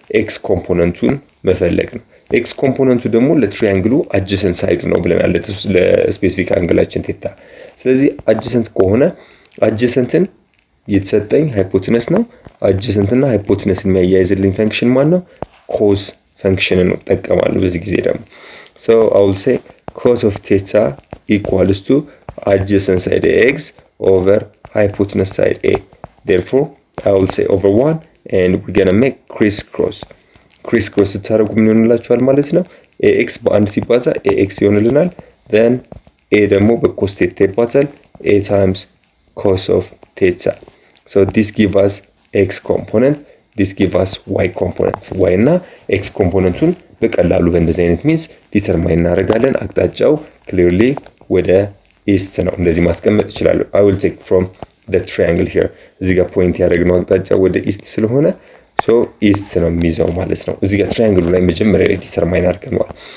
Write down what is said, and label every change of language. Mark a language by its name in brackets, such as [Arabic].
[Amharic] ኤክስ ኮምፖነንቱን መፈለግ ነው። ኤክስ ኮምፖነንቱ ደግሞ ለትሪያንግሉ አድጀሰንት ሳይዱ ነው ብለናል ለስፔሲፊክ አንግላችን ቴታ። ስለዚህ አድጀሰንት ከሆነ አድጀሰንትን የተሰጠኝ ሃይፖትነስ ነው። አድጀሰንትና ሃይፖትነስን የሚያያይዝልኝ ፈንክሽን ማን ነው? [English] ኮስ ፈንክሽንን እጠቀማለሁ በዚህ ጊዜ ደግሞ so I will say cos of theta equals to adjacent side x over hypotenuse side a. Therefore I will say over 1 and we're gonna make crisscross [Amharic] ስታደርጉ ምን ይሆንላችኋል ማለት ነው? ax በአንድ ሲባዛ ax ይሆንልናል። then a ደግሞ በኮስ ቴታ ይባዛል [English] a times cos of theta. so this give us x component, this give us y component. [Amharic] y እና x ኮምፖነንቱን በቀላሉ በእንደዚህ አይነት ሚንስ ዲተርማይን እናደርጋለን። አቅጣጫው ክሊርሊ ወደ ኢስት ነው። እንደዚህ ማስቀመጥ ይችላል። [English] I will take from the triangle here [Amharic] እዚህ ጋር ፖይንት ያደረግነው አቅጣጫ ወደ ኢስት ስለሆነ so ኢስት ነው የሚይዘው ማለት ነው። እዚህ ጋር ትራያንግሉ ላይ መጀመሪያ ላይ ዲተርማይን አድርገናል።